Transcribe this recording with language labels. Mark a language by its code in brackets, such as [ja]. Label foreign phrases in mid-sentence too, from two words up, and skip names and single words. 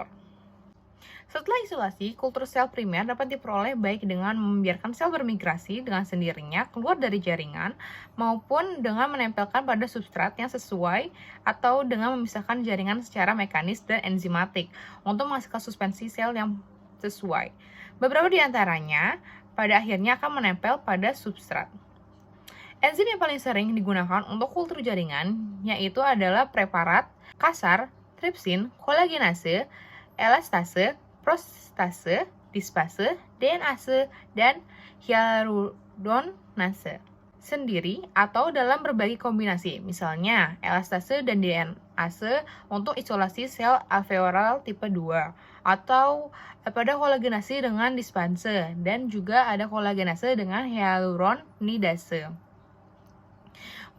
[id] Setelah isolasi, kultur sel primer dapat diperoleh baik dengan membiarkan sel bermigrasi dengan sendirinya keluar dari jaringan maupun dengan menempelkan pada substrat yang sesuai atau dengan memisahkan jaringan secara mekanis dan enzimatik untuk menghasilkan suspensi sel yang sesuai. Beberapa di antaranya pada akhirnya akan menempel pada substrat. Enzim yang paling sering digunakan untuk kultur jaringan yaitu adalah preparat, kasar, tripsin, kolagenase, elastase, prostase, dispase, DNase, dan hyaluronase sendiri atau dalam berbagai kombinasi, misalnya elastase dan DNase untuk isolasi sel alveolar tipe 2 atau pada kolagenase dengan dispase dan juga ada kolagenase dengan hyaluronidase.